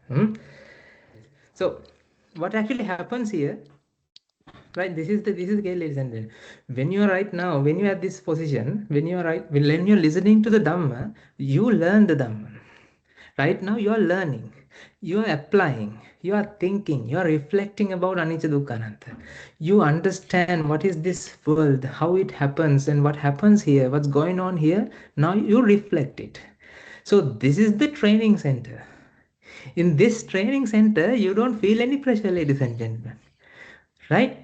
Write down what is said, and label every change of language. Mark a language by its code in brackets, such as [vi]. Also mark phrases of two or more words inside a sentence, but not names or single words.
[en] So what actually happens here, right? This is the case, ladies and gentlemen. When you are right now, when you are at this position, when you are listening to the Dhamma, you learn the Dhamma. Right now you are learning, you are applying, you are thinking, you are reflecting about [pi] anicca, dukkha, anatta. [en] You understand what is this world, how it happens, and what happens here, what's going on here. Now you reflect it. So this is the training center. In this training center, you don't feel any pressure, ladies and gentlemen. Right?